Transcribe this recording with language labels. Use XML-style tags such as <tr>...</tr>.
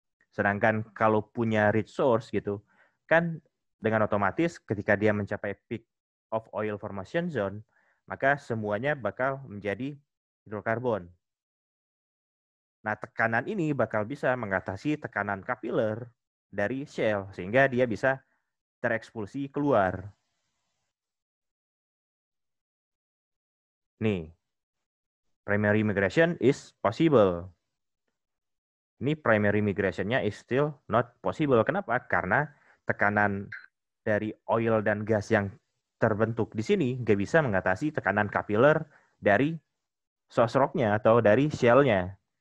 <id>Sedangkan kalau punya rich source gitu, kan dengan otomatis ketika dia mencapai peak of oil formation zone, maka semuanya bakal menjadi hidrokarbon. Nah, tekanan ini bakal bisa mengatasi tekanan kapiler dari shell, sehingga dia bisa terekspulsi keluar.</id> <en>Nih, primary migration is possible.</en> <id>Ini</id> <en>primary migration-nya is still not possible.</en> <id>Kenapa? Karena tekanan dari oil dan gas yang terbentuk di sini nggak bisa mengatasi tekanan kapiler dari source rock-nya atau dari shell-nya.</id>